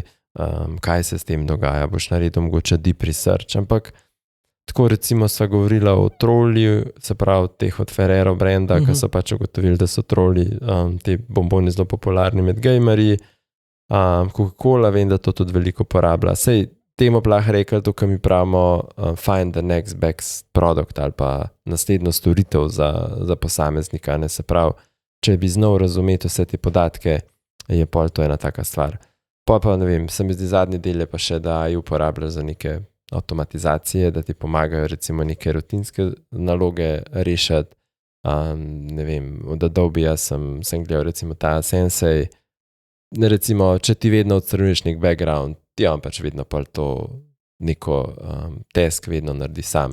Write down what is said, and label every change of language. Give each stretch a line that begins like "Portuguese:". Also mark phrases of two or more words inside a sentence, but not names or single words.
Slovenian: kaj se s tem dogaja, boš naredil mogoče
English: deep research,
Slovenian: ampak tako recimo sva govorila o trolli, se pravi teh od Ferrero brenda, ki so pač ugotovili, da so trolli, te bomboni zelo popularni med gamerji, Coca-Cola, vem, da to tudi veliko porablja, sej temu pa lahko rekli, tukaj mi pravimo
English: find the next best product
Slovenian: ali pa naslednjo storitev za posameznika, ne, se pravi, če bi znal razumeti vse te podatke, je pol to ena taka stvar. Pa ne vem, se mi zdi zadnji del je pa še, da jo uporabljaš za neke avtomatizacije, da ti pomagajo recimo neke rutinske naloge rešiti, ne vem, od Adobe-ja sem gledal recimo ta Sensei, recimo, če ti vedno odstraniš nek background, ti on pač vedno pa to neko task vedno naredi sam.